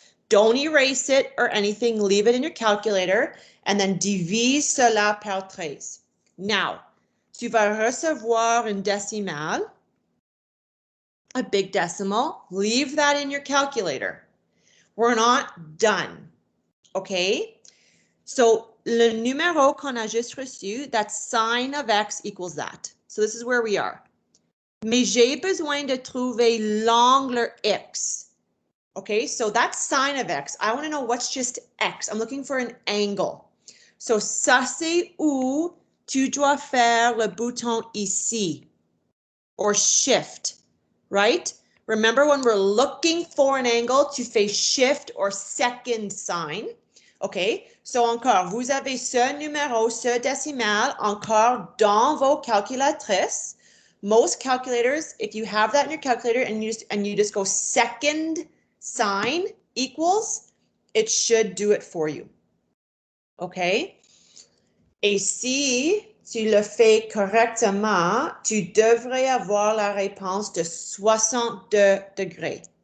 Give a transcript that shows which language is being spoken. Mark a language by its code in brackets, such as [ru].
[en] Don't erase it or anything. Leave it in your calculator and then [fr] divise cela par 13. Now, tu vas recevoir une décimale, [en] a big decimal. Leave that in your calculator. We're not done. Okay? So, [fr] le numéro qu'on a juste reçu, [en] that's sine of x equals that. So this is where we are. [fr] Mais j'ai besoin de trouver l'angle x. [en] Okay, so that's sine of x. I want to know what's just x. I'm looking for an angle. [fr] So ça c'est où tu dois faire le bouton ici or shift, right? [en] Remember when we're looking for an angle, [fr] tu fais [en] shift or second sign. [fr] OK, so encore, vous avez ce numéro, ce décimal encore dans vos calculatrices. [en] Most calculators, if you have that in your calculator and you just go second sign equals, it should do it for you. OK? [fr] Et si tu le fais correctement, tu devrais avoir la réponse de 62 degrés.